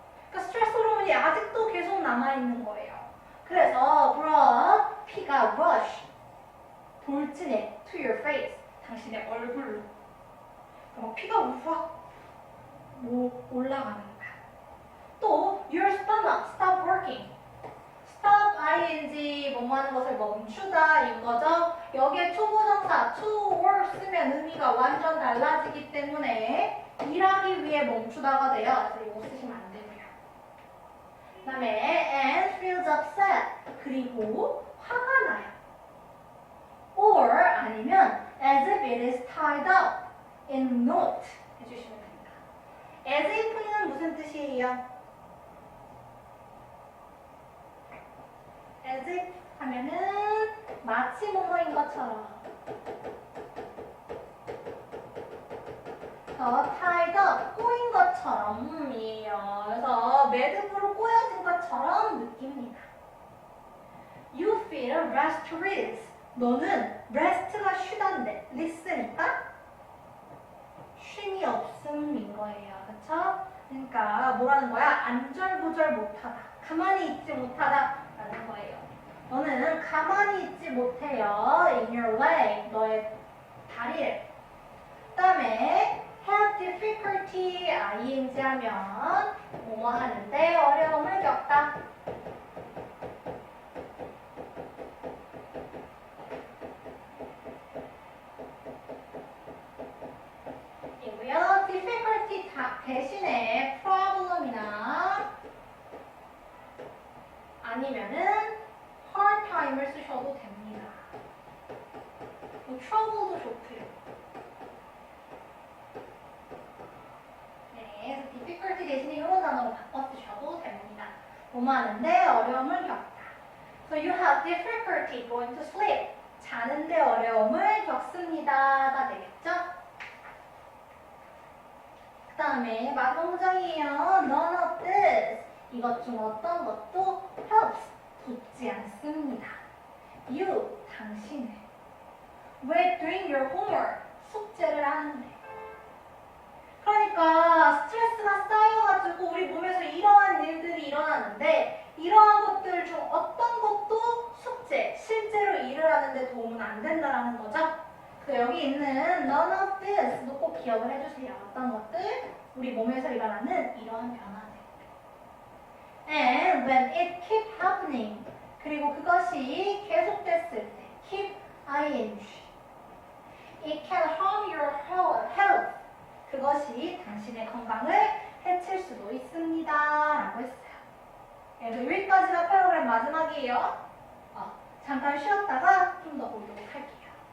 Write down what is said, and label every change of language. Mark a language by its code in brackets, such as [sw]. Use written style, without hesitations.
[ko] 그러니까 스트레스 호르몬이 아직도 계속 남아있는 거예요. 그래서 blood, 피가 rush, 돌진해 to your face, 당신의 얼굴로. 그럼 피가 우악 올라가는 거야. [en] 또 your stomach stop working. [ko] stop ing 뭐뭐 하는 것을 멈추다 인 거죠. 여기에 초보정사 to work 쓰면 의미가 완전 달라지기 때문에 일하기 위해 멈추다가 돼요. 그래서 이거 쓰시면 안 되고요. 그 다음에 and feels upset, 그리고 화가 나요. [en] or 아니면 as if it is tied up in knot 해주시면 됩니다. [ko] as if는 무슨 뜻이에요? as if 하면은 마치 뭐뭐인 것처럼, 더 tied up, 꼬인 것처럼이에요. 그래서 매듭으로 꼬여진 것처럼 느낍니다. [en] You feel restless. [ko] 너는 rest가 쉬다인데 list니까 쉼이 없음인 거예요. 그쵸? 그러니까 뭐라는 거야? 안절부절 못하다, 가만히 있지 못하다 라는 거예요. 너는 가만히 있지 못해요. [en] in your way, 너의 다리를. [ko] 그 다음에 have difficulty, ing 하면 뭐뭐 하는데 어려움을 겪다. 이고요. difficulty 대신에 problem이나 아니면은 hard time 을 쓰셔도 됩니다. 뭐 trouble도 좋고요. 네, 그래서 difficulty 대신에 이런 단어로 바꿔 쓰셔도 됩니다. 뭐뭐 하는데 어려움을 겪다. [en] So you have difficulty going to sleep. [ko] 자는데 어려움을 겪습니다가 되겠죠? 그 다음에 마지막 문장이에요. [en] None of this. [ko] 이것 중 어떤 것도 helps. 돕지 않습니다. [en] You, 당신은 with doing your homework. [ko] 숙제를 하는데. 그러니까 스트레스가 쌓여가지고 우리 몸에서 이러한 일들이 일어나는데 이러한 것들 중 어떤 것도 숙제, 실제로 일을 하는데 도움은 안 된다라는 거죠. 그래서 여기 있는 none of this 도 꼭 기억을 해주세요. 어떤 것들? 우리 몸에서 일어나는 이러한 변화들. [en] And when it keep happening. [ko] 그리고 그것이 계속됐을 때 keep ing. [en] It can harm your health. [ko] 그것이 당신의 건강을 해칠 수도 있습니다. 라고 했어요. 그래서 여기까지가 패러그램 마지막이에요. 잠깐 쉬었다가 좀 더 보도록 할게요.